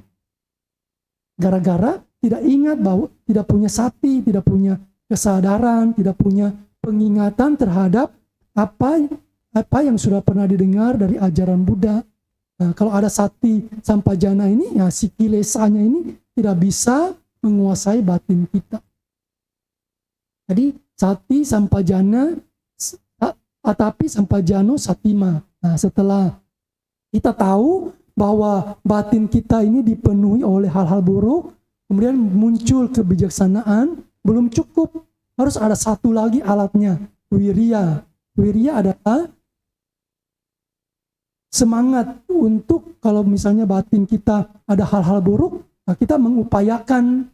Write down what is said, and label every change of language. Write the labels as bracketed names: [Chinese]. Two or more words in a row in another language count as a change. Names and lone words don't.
[Indonesian] Gara-gara tidak ingat bahwa tidak punya sati, tidak punya kesadaran, tidak punya pengingatan terhadap apa yang sudah pernah didengar dari ajaran Buddha. Nah, kalau ada [Pali] sati sampajana [Indonesian] ini, ya si kilesanya ini tidak bisa menguasai batin kita. [Pali] Jadi sati sampajana, atapi sampajano satima. [Indonesian] Nah, setelah kita tahu bahwa batin kita ini dipenuhi oleh hal-hal buruk, kemudian muncul kebijaksanaan, belum cukup. Harus ada satu lagi alatnya, wirya. Wirya adalah semangat untuk kalau misalnya batin kita ada hal-hal buruk, nah kita mengupayakan.